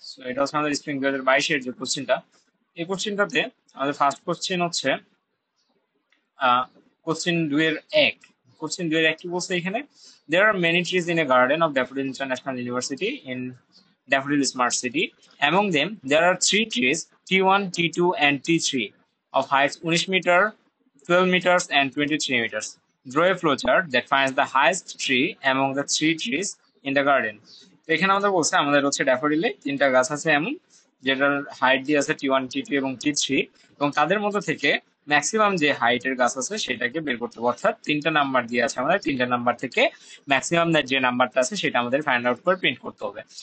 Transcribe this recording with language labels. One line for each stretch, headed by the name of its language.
Bangla: এটা হচ্ছে আমাদের স্প্রিং 2022 এর যে কোশ্চেনটা, এই কোশ্চেনটাতে আমাদের ফার্স্ট কোশ্চেন হচ্ছে কোশ্চেন 2 এর 1। কোশ্চেন 2 এর 1 কি বলছে এখানে?
English: There are many trees in a garden of Daffodil International University in Daffodil Smart City. Among them, there are three trees, T1, T2, and T3, of heights 19 meter, 12 meters, and 23 meters. Draw a flowchart that finds the highest tree among the three trees in the garden.
Bangla: তো এখানে আমাদের বলছে আমাদের হচ্ছে ড্যাফোডিলে তিনটা গাছ আছে এমন, যেটার হাইট দিয়ে আছে T1, T2 এবং T3, এবং তাদের মধ্যে থেকে ম্যাক্সিমাম যে হাইটের গাছ আছে সেটাকে বের করতে হবে। অর্থাৎ তিনটা নাম্বার দিয়ে আছে, আমাদের তিনটা নাম্বার থেকে ম্যাক্সিমাম যে নাম্বারটা আছে সেটা আমাদের ফাইন্ড আউট করে প্রিন্ট করতে হবে।